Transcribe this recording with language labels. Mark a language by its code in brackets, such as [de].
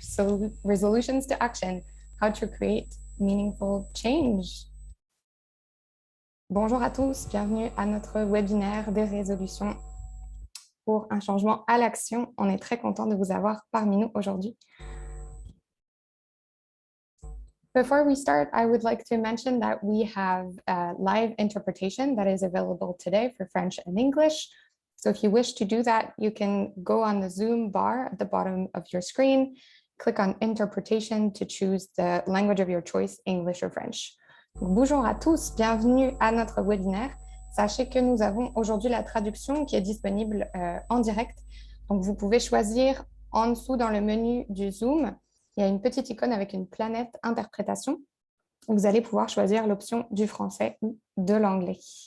[en] So resolutions to action, how to create meaningful change. [fr] Bonjour à tous, bienvenue à notre webinaire des résolutions pour un changement à l'action. On est très content de vous avoir parmi nous aujourd'hui. [en] Before we start, I would like to mention that we have a live interpretation that is available today for French and English. So if you wish to do that, you can go on the Zoom bar at the bottom of your screen, click on interpretation to choose the language of your choice, English or French. [fr] Bonjour à tous, bienvenue à notre webinaire. Sachez que nous avons aujourd'hui la traduction qui est disponible en direct. Donc vous pouvez choisir en dessous dans le menu du Zoom, il y a une petite icône avec une planète interprétation. Vous allez pouvoir choisir l'option du français ou de l'anglais.